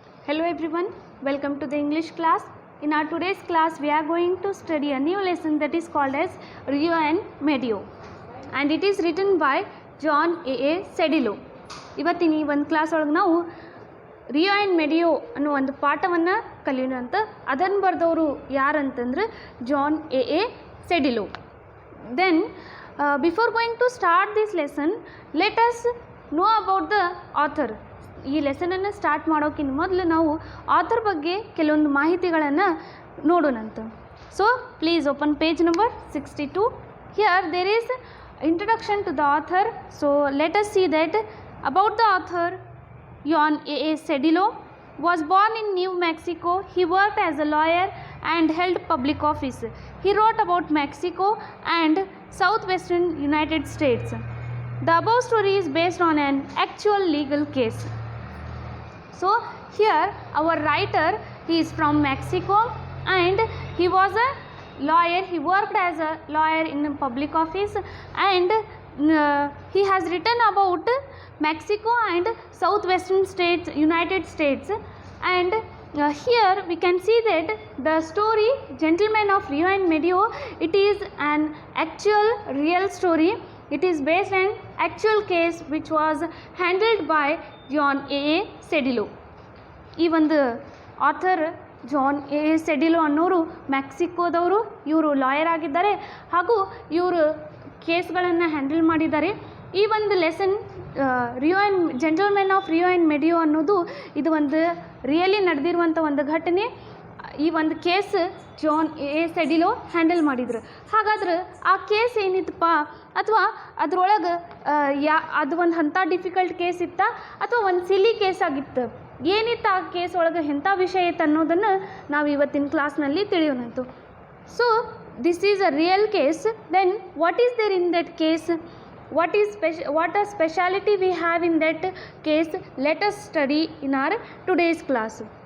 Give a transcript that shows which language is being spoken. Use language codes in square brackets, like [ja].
[en] Hello everyone, welcome to the English class. In our today's class we are going to study a new lesson that is called as Rio and Medio, and it is written by John A. Sedillo. [kn] ಇವತ್ತಿನ ಈ ಒಂದು class ಒಳಗೆ ನಾವು ರಿಯೋ and ಮೆಡಿಯೋ ಅನ್ನೋ ಒಂದು ಪಾಠವನ್ನು ಕಲಿಯೋಣ ಅಂತ. ಅದನ್ನು ಬರೆದವರು ಯಾರಂತಂದ್ರೆ John A ಸೆಡಿಲೋ. [en] Then before going to start this lesson let us know about the author. [kn] ಈ ಲೆಸನನ್ನು ಸ್ಟಾರ್ಟ್ ಮಾಡೋಕ್ಕಿಂತ ಮೊದಲು ನಾವು ಆಥರ್ ಬಗ್ಗೆ ಕೆಲವೊಂದು ಮಾಹಿತಿಗಳನ್ನು ನೋಡೋಣಂತ. [en] So please open page number 62. Here there is introduction to the author. So let us see that about the author. John A. Sedillo was born in New Mexico. He worked as a lawyer and held public office. He wrote about Mexico and southwestern United States. The above story is based on an actual legal case. So here our writer, he is from Mexico and he was a lawyer. He worked as a lawyer in a public office, and he has written about Mexico and southwestern states, United States. And here we can see that the story Gentlemen of Rio and Medio, it is an actual real story. It is based on actual case which was handled by John A. Sedillo. [kn] ಈ ಒಂದು author John A ಸೆಡಿಲೋ ಅನ್ನೋರು ಮೆಕ್ಸಿಕೋದವರು. ಇವರು lawyer ಆಗಿದ್ದಾರೆ ಹಾಗೂ ಇವರು ಕೇಸ್ಗಳನ್ನು handle ಮಾಡಿದ್ದಾರೆ. ಈ ಒಂದು lesson Rio and gentlemen of Rio and ಮೆಡಿಯೋ ಅನ್ನೋದು ಇದು ಒಂದು ರಿಯಲಿ ನಡೆದಿರುವಂಥ ಒಂದು ಘಟನೆ. ಈ ಒಂದು ಕೇಸ್ ಜಾನ್ ಎ ಸೆಡಿಲೋ ಹ್ಯಾಂಡಲ್ ಮಾಡಿದ್ರು. ಹಾಗಾದ್ರೆ ಆ ಕೇಸ್ ಏನಿತ್ತಪ್ಪ, ಅಥವಾ ಅದ್ರೊಳಗೆ ಅದು ಒಂದು ಅಂಥ ಡಿಫಿಕಲ್ಟ್ ಕೇಸ್ ಇತ್ತ ಅಥವಾ ಒಂದು ಸಿಲಿ ಕೇಸ್ ಆಗಿತ್ತು, ಏನಿತ್ತು ಆ ಕೇಸ್ ಒಳಗೆ ಎಂಥ ವಿಷಯ ಇತ್ತು ಅನ್ನೋದನ್ನು ನಾವು ಇವತ್ತಿನ ಕ್ಲಾಸ್ನಲ್ಲಿ ತಿಳಿಯೋಣಂತು. [en] So this is a real case. Then what is there in that case, what a speciality we have in that case, let us study in our today's class.